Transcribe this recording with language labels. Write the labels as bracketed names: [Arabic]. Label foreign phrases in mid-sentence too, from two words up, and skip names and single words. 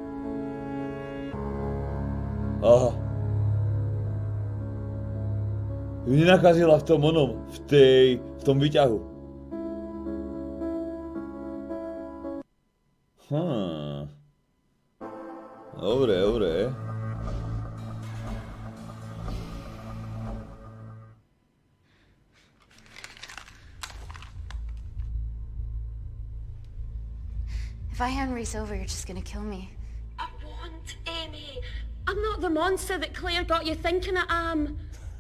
[Slovak] Aha. Ju nenakazila v tom onom, v tom výťahu. Dobre, dobre. [English] If I hand Reese over, you're just gonna kill me. I won't, Amy. I'm not the monster that Claire got you thinking I am.